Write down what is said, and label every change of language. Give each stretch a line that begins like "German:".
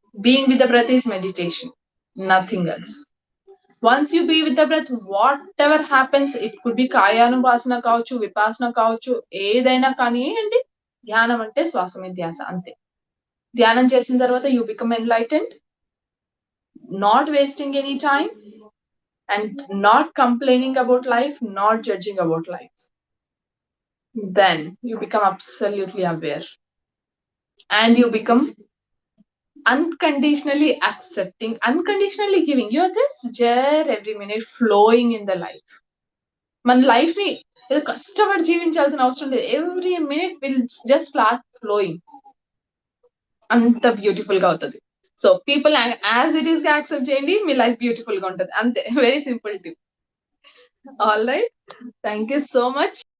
English: Being with the breath is meditation, nothing else. Once you be with the breath, whatever happens, it could be
Telugu: కాయానువాసన కావచ్చు, విపాసన కావచ్చు, ఏదైనా కానివ్వండి, ధ్యానం అంటే శ్వాస మీద ధ్యాస అంతే. ధ్యానం చేసిన తర్వాత
English: you become enlightened, not wasting any time and not complaining about life, not judging about life. Then you become absolutely aware and you become unconditionally accepting, unconditionally giving. You're just there every minute, flowing in the life.
Telugu: మన life ని కష్టపడి జీవించాల్సిన అవసరం లేదు.
English: Every minute will just start flowing.
Telugu: అంత beautiful గా అవుతుంది. So people as it is గా accept చేయండి, మీ లైఫ్ బ్యూటిఫుల్ గా ఉంటుంది అంతే.
English: Very simple tip. All right, thank you so much.